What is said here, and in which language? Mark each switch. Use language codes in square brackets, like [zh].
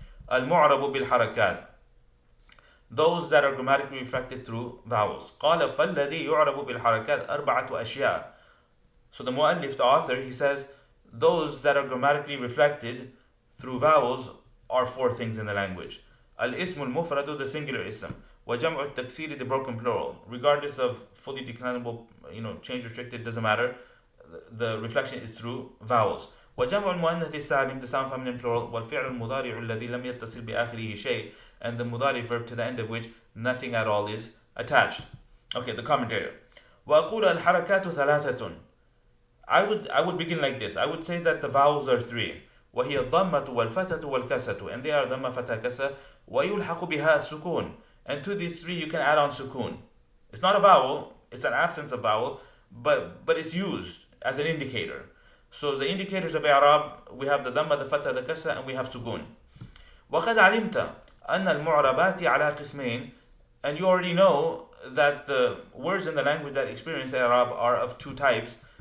[ar] المعرب بالحركات, [en] those that are grammatically reflected through vowels. [ar] قال فالذي يعرب بالحركات أربعة أشياء. [en] So the muallif, the author, he says those that are grammatically reflected through vowels are 4 things in the language. [ar] الاسم المفرد, [en] the singular ism. [ar] وجمع التكسير, [en] the broken plural. Regardless of fully declinable, change restricted, doesn't matter. The reflection is through vowels. [ar] وجمع المؤنث السالم, [en] the sound feminine plural. [ar] والفعل المضارع الذي لم يتصل بآخره شيء, [en] and the mudari verb to the end of which nothing at all is attached. Okay, the commentator. [ar] وأقول الحركات ثلاثة. [en] I would begin like this. I would say that the vowels are 3. [ar] وهي الضمة والفتحة والكسرة, [en] and they are [ar] ضمة فتحة كسرة. ويلحق بها السكون, [en] and to these 3 you can add on sukun. It's not a vowel, it's an absence of vowel, but it's used as an indicator. So the indicators of I'rab, we have the ضمة, the فتحة, the كسرة, and we have sukun. [ar] وقد علمت أن المعربات على قسمين, [en] and you already know that the words in the language that experience I'rab are of 2 types.